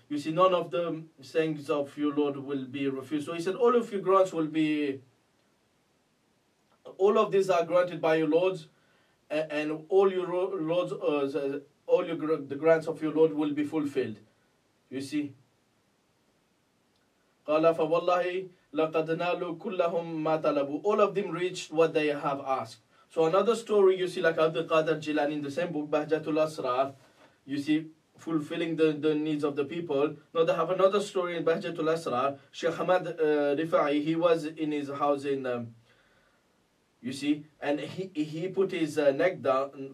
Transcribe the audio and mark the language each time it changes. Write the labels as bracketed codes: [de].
[en] You see, none of the sayings of your Lord will be refused. So he said all of your grants will be, all of these are granted by your lords, and all your lords, the grants of your Lord will be fulfilled. You see. [ar] قال فوالله لقد نالوا كلهم ما طلبوا. [en] All of them reached what they have asked. So another story, you see, like Abdul Qadir Jilani in the same book, Bahjatul Asrar, you see, fulfilling the needs of the people. Now they have another story in Bahjatul Asrar. Sheikh Ahmad Rifa'i, he was in his house in you see, and he put his neck down.